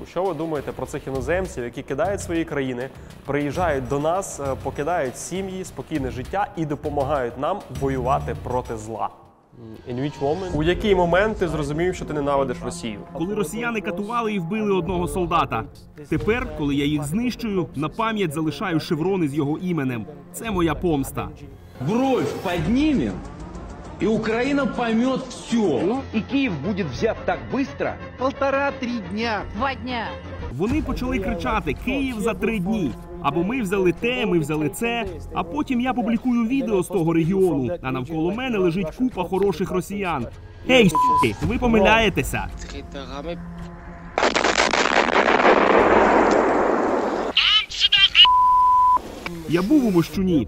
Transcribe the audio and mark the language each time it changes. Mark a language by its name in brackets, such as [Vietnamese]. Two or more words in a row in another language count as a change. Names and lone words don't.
[Ukrainian] Що ви думаєте про цих іноземців, які кидають свої країни, приїжджають до нас, покидають сім'ї, спокійне життя і допомагають нам воювати проти зла? У який момент ти зрозумів, що ти ненавидиш Росію? Коли росіяни катували і вбили одного солдата. Тепер, коли я їх знищую, на пам'ять залишаю шеврони з його іменем. Це моя помста. [Russian] Бровь поднимем, и Украина поймет все. Ну, и Киев будет взят так быстро. 1,5-3 дня. 2 дня. [Ukrainian] Вони почали кричати «Київ за 3 дні». Або ми взяли те, ми взяли це, а потім я публікую відео з того регіону, а навколо мене лежить купа хороших росіян. Ей, с***ки, ви помиляєтеся. Я був у Мощуні.